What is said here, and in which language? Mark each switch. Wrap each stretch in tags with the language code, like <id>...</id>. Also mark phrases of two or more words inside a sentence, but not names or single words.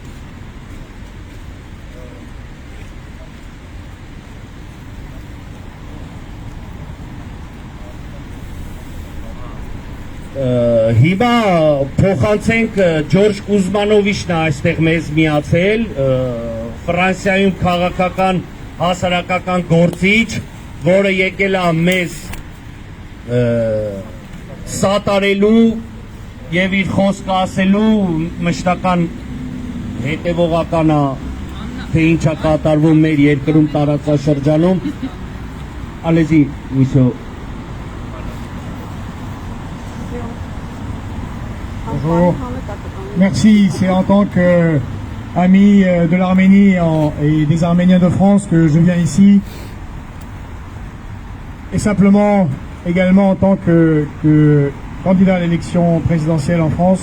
<hy>Հիմա փոխանցենք Ջորջ Կուզմանովիչն այստեղ մեզ միացել, Ֆրանսիայում քաղաքական հասարակական գործիչ, որը եկել է մեզ սատարելու եւ իր խոսքը ասելու, մշտական հետևողական է, թե ինչ է կատարվում մեր երկրում տարածաշրջանում։</hy> <fr>Allez-y, monsieur. Bonjour. Merci, c'est en tant qu'ami de l'Arménie et des Arméniens de France que je viens ici. Et simplement également en tant que candidat à l'élection présidentielle en France.</fr>